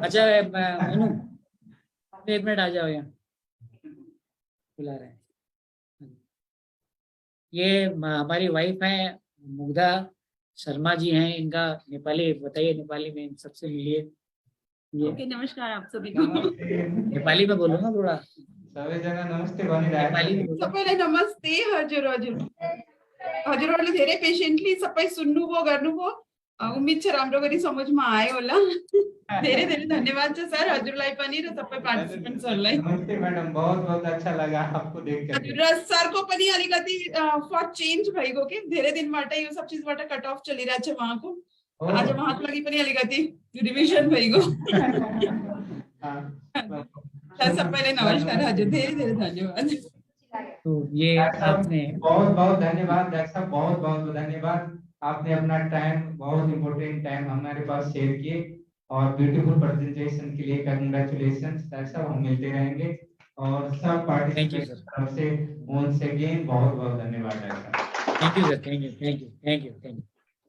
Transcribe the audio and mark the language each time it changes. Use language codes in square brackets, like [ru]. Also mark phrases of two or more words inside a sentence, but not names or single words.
[hi] अच्छा मोनू, 1 मिनट आ जाओ, यहाँ बुला रहे हैं। ये हमारी वाइफ है मुग्धा शर्मा जी हैं, इनका नेपाली बताइए, नेपाली में सबसे मिलिए। ओके, नमस्कार आप सभी को। नेपाली में बोलो ना थोड़ा। [ne] सबैजना नमस्ते भनिरहेको [hi] नेपाली में बोलो। [ne] सबैलाई नमस्ते। हजुर हजुर हजुरहरूले धेरै पेशेन्टली सबै सुन्नुभयो, गर्नुभयो। उम्मीद छ राम्रो गरी समझमा आयो होला। धेरै धेरै धन्यवाद छ सर हजुरलाई पनि र सबै पार्टिसिपेन्ट्सहरूलाई। [hi] नमस्ते मैडम, बहुत बहुत अच्छा लगा आपको देख कर। [ne] हजुर र सरको पनि अलिकति [en] for change [ne] भइगयो के धेरै दिनबाट यो सब चीजबाट [en] cut off [ne] चलिरहेछ उहाँको। आज उहाँको लागि पनि अलिकति रिभिजन भइगयो। सबैलाई नमस्कार हजुर, धेरै धेरै धन्यवाद। [hi] तो ये आपने बहुत बहुत धन्यवाद डॉक्टर साहब, बहुत बहुत धन्यवाद। आपने अपना टाइम, बहुत [en] important time [hi] हमारे पास शेयर किए और [en] beautiful presentation [hi] के लिए कंग्रेचुलेशंस डॉक्टर साहब। हम मिलते रहेंगे और सब पार्टिसिपेंट्स तरफ से [en] once again [hi] बहुत बहुत धन्यवाद डॉक्टर साहब। [en] thank you sir, thank you.